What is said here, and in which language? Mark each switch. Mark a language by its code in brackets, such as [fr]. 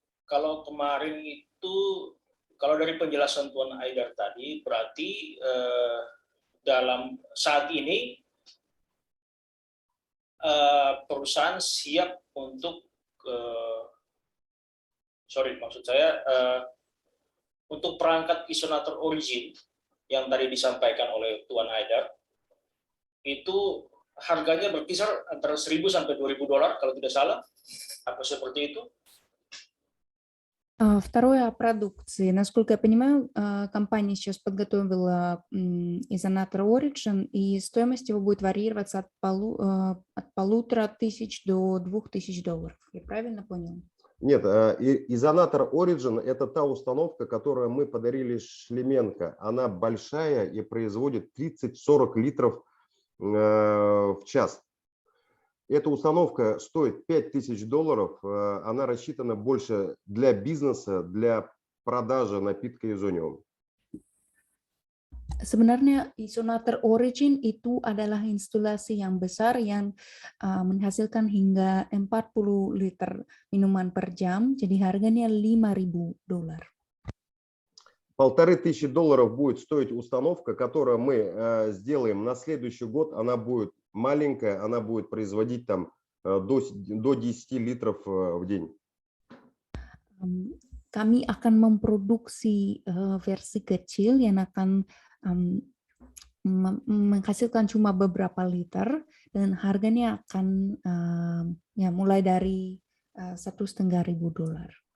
[id] Kalau kemarin itu, kalau dari penjelasan Tuan Aidar tadi, berarti dalam saat ini perusahaan siap untuk, maksud saya untuk perangkat isonator origin yang tadi disampaikan oleh Tuan Aidar, itu harganya berkisar antara 1.000 sampai 2.000 dolar kalau tidak salah, apa seperti itu? [ru] Второе о продукции. Насколько я понимаю, компания сейчас подготовила изонатор Origin, и стоимость его будет варьироваться от 1,500 до 2.000 долларов. Я правильно понял? Нет, изонатор Origin – это та установка, которую мы подарили Шлеменко. Она большая и производит 30-40 литров в час. Эта установка стоит 5000 долларов. Она рассчитана больше для бизнеса, для продажи напитка Изониум. [id] Sebenarnya isonator Origin itu adalah instalasi yang besar yang menghasilkan hingga 40 liter minuman per jam, jadi harganya 5.000 dolar. [ru] 1500 долларов будет стоить установка, которую мы сделаем на следующий год. Она будет маленькая, она будет производить там до 10 литров в день. [id] Kami akan memproduksi versi kecil yang akan menghasilkan cuma beberapa liter dan harganya akan mulai dari 1.500 dolar.